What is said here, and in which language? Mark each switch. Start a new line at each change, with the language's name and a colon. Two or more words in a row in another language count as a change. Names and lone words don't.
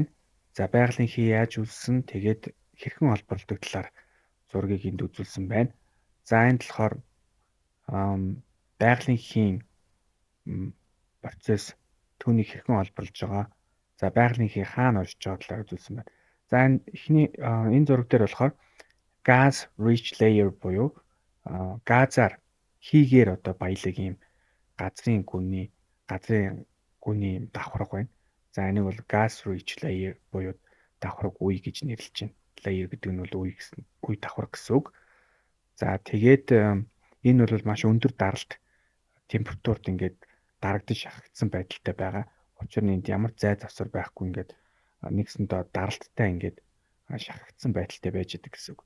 Mongolian: За байгалийн хий яаж үүссэн, тэгээд хэрхэн олборлдог талаар зургийг энд үзүүлсэн байна. За энэ болохоор байгалийнхийн процесс түүнийг хэрхэн олборлож байгаа. За байгалийн хий хаана оршиж байгаа талаар үзүүлсэн байна. За энэ зураг дээр болохоор
English: gas rich layer
Mongolian: буюу газар хийгээр одоо баялаг ийм газрын гүний давхарга байна. За энийг бол
English: gas rich layer
Mongolian: буюу давхарга үе гэж нэрлэж байна. Layer гэдэг нь бол үе давхарга гэсэн үг. За тэгээд энэ бол маш өндөр даралт температурт ингээд дарагдаж шахагдсан байдалтай байгаа. Учир нь энд ямар зай завсар байхгүй ингээд нэгсэндээ даралттай ингээд шахагдсан байдалтай байж байгаа гэсэн үг.